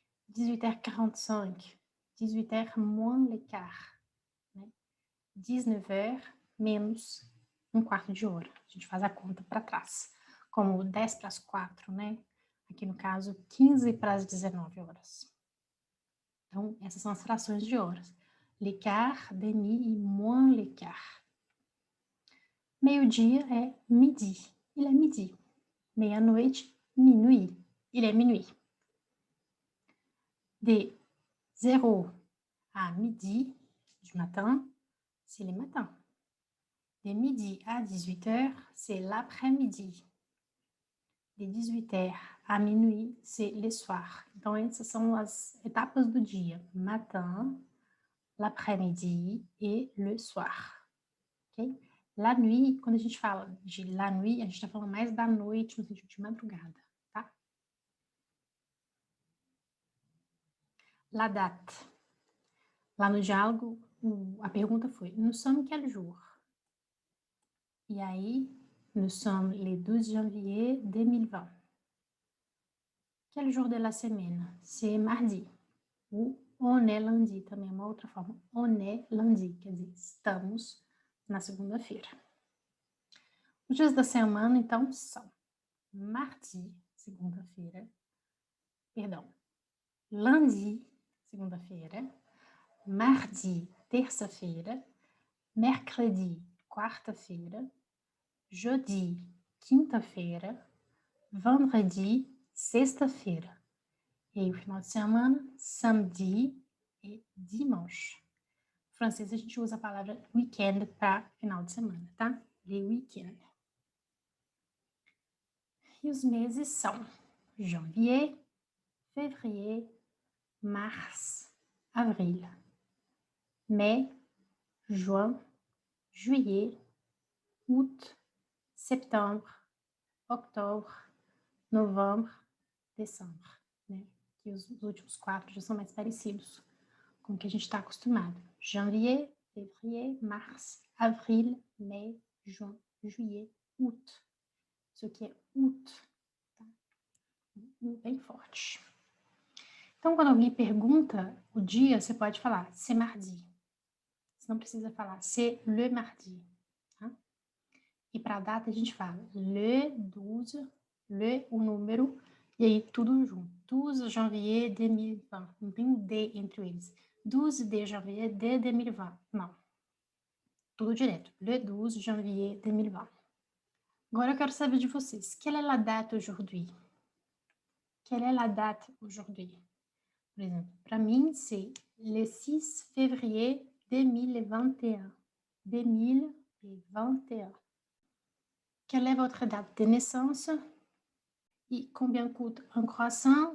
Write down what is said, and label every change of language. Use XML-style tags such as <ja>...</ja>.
<fr>18h45, 18h moins le quart. Né?</fr> <pt>19h menos um quarto de hora. A gente faz a conta para trás. Como 10 para as 4, né? Aqui no caso, 15 para as 19 horas. Então, essas são as frações de horas.</pt> <fr>L'écart, demi e moins l'écart.</fr> <pt>Meio-dia é</pt> <fr>midi. Il est midi.</fr> <pt>Meia-noite,</pt> <fr>minuit. Il est minuit. De 0 à midi du matin, c'est le matin. De midi à 18h, c'est l'après-midi. de 18h à minuit, c'est le soir.</fr> <pt>Então, essas são as etapas do dia.</pt> <fr>Matin, l'après-midi et le soir.</fr> <pt>Ok?</pt> <fr>La nuit,</fr> <pt>quando a gente fala</pt> <fr>de la nuit,</fr> <pt>a gente está falando mais da noite, no sentido de madrugada, tá?</pt> <fr>La date.</fr> <pt>Lá no diálogo, a pergunta foi,</pt> <fr>nous sommes quel jour?</fr> <pt>E aí,</pt> <fr>nous sommes le 12 janvier 2020. Quel jour de la semaine? C'est mardi. Ou on est lundi,</fr> <pt>também é uma outra forma.</pt> <fr>On est lundi,</fr> <pt>quer dizer, estamos na segunda-feira. Os dias da semana, então, são mardi, segunda-feira. Perdão. Lundi, segunda-feira. Mardi, terça-feira. Mercredi, quarta-feira. Jeudi, quinta-feira. Vendredi, sexta-feira. E aí, o final de semana, samedi e dimanche. Em francês, a gente usa a palavra weekend para final de semana, tá? Le week-end. E os meses são janvier, février, mars, avril. Mai, juin, juillet, août, septembre, octobre, novembro, dezembro, né? Que os últimos 4 já são mais parecidos com o que a gente está acostumado.</pt> <fr>Janvier, février, mars, avril, mai, juin, juillet, août.</fr> <pt>Isso aqui é août, tá? Bem forte. Então, quando alguém pergunta o dia, você pode falar</pt> <fr>c'est mardi.</fr> <pt>Você não precisa falar</pt> <fr>c'est le mardi.</fr> <pt>Tá? E para a data, a gente fala le 12, le o número, e aí tudo junto. 12 janvier 2020. Não tem um D entre eles. 12 de janvier de 2020. Não. Tudo direto.</pt> <fr>Le 12 janvier 2020.</fr> <pt>Agora eu quero saber de vocês.</pt> <fr>Quelle est la date aujourd'hui? Quelle est la date aujourd'hui?</fr> <pt>Por exemplo, para mim,</pt> <fr>c'est le 6 février 2021. 2021. Quelle est votre date de naissance? E combien coûte un croissant?</fr>